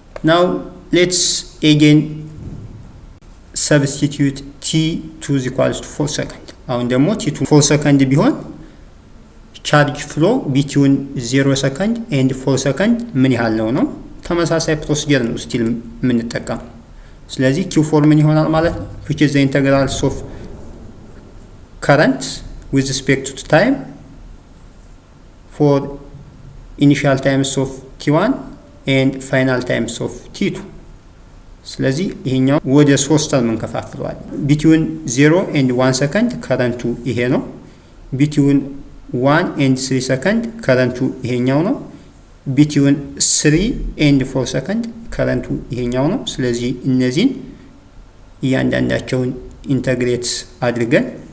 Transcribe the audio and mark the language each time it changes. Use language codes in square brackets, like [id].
[en] now let's again substitute t2 is equals to 4 second [am] አሁን ደግሞ [en] t2 4 second [am] ቢሆን [en] charge flow between 0 second and 4 second [am] ምን ያህል ነው? ተመሳሳይ ፕሮሲጀር ነው ስቲል የምንጠቀም። ስለዚህ q4 ምን ይሆናል ማለት ነው? [en] which is the integrals of current with respect to time for initial times of t1 and final times of t2 [am] ስለዚህ ይሄኛው ወደ 3 ተርም እንከፋፍለዋለን። [en] between 0 and 1 second [am] ከረንቱ ይሄ ነው። [en] between 1 and 3 second [am] ከረንቱ ይሄኛው ነው። [en] between 3 and 4 second [am] ከረንቱ ይሄኛው ነው። ስለዚህ እነዚህን እያንዳንዳቸውን ኢንተግሬት አድርገን